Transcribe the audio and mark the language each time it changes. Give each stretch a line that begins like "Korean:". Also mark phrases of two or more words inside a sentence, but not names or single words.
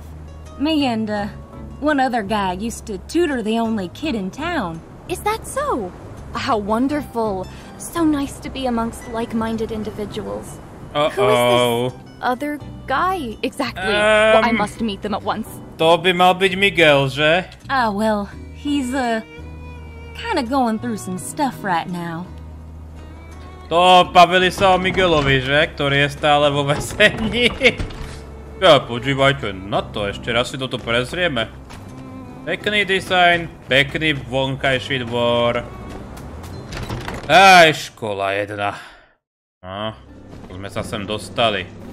English: Me and, one other guy used to tutor the only kid in town. Is that so? How wonderful. So nice to be amongst like-minded individuals. Who is this other guy exactly? Well, I must meet them at once.
Slovak: To by mal byť Miguel, že?
English: Ah, well, he's, kinda going through some stuff right now.
Slovak: To bavili sa o Miguelovi, že? Ktorý je stále vo väzení. Ja, počívajte na to, ešte raz si toto prezrieme. Pekný dizajn, pekný vonkajší dvor. Aj, škola jedna. No, sme sa sem dostali.